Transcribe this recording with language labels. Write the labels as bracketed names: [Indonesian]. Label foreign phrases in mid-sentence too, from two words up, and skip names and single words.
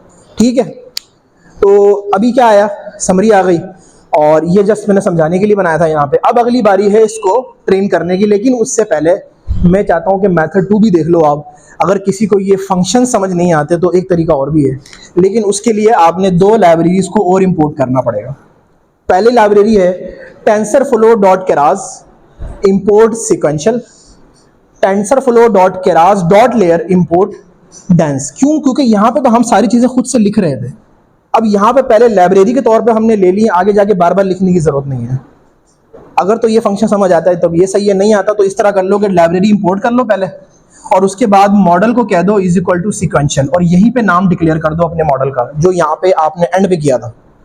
[Hindi] ठीक है, तो अभी क्या आया, समरी आ गई, और ये जस्ट मैंने समझाने के लिए बनाया था यहाँ पे। अब अगली बारी है इसको ट्रेन करने की, लेकिन उससे पहले मैं चाहता हूँ कि मेथड 2 भी देख लो आप। अगर किसी को ये फंक्शन समझ नहीं आते तो एक तरीका और भी है, लेकिन उसके लिए आपने 2 लाइब्रेरीज को और इंपोर्ट करना पड़ेगा। पहली लाइब्रेरी है [English] TensorFlow.Keras import sequential, TensorFlow.Keras.layer import dense। [Hindi] क्यों? क्योंकि यहाँ पे तो हम सारी चीज़ें खुद से लिख रहे थे, अब यहाँ पे पहले लाइब्रेरी के तौर पे हमने ले ली, आगे जाके बार बार लिखने की ज़रूरत नहीं है। अगर तो ये फंक्शन समझ आता है तब ये सही है, नहीं आता तो इस तरह कर लो कि लाइब्रेरी इंपोर्ट कर लो पहले, और उसके बाद मॉडल को कह दो [English] is equal to sequential, [Hindi] और यहीं पे नाम डिक्लेयर कर दो अपने मॉडल का, जो यहाँ पे आपने एंड पे किया था।